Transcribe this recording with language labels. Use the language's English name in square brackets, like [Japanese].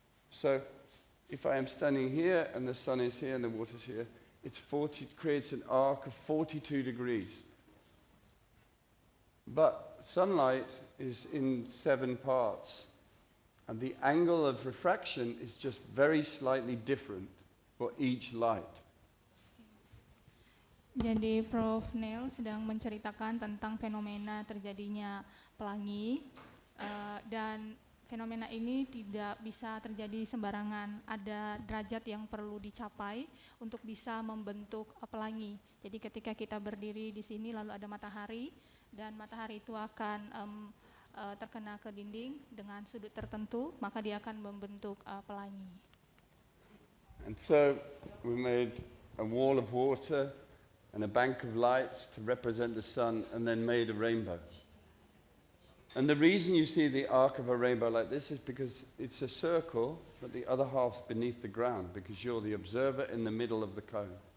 [English] So if I am standing here and the sun is here and the water's here, it creates an arc of 42 degrees. But sunlight is in 7 parts, and the angle of refraction is just very slightly different for each light. [Indonesian] Jadi Prof. Neil sedang menceritakan tentang fenomena terjadinya pelangi, dan fenomena ini tidak bisa terjadi sembarangan. Ada derajat yang perlu dicapai untuk bisa membentuk pelangi. Jadi ketika kita berdiri di sini lalu ada matahari, dan matahari itu akan terkena ke dinding dengan sudut tertentu, maka dia akan membentuk pelangi. [English] And so we made a wall of water and a bank of lights to represent the sun, and then made a rainbow. And the reason you see the arc of a rainbow like this is because it's a circle, but the other half's beneath the ground, because you're the observer in the middle of the cone.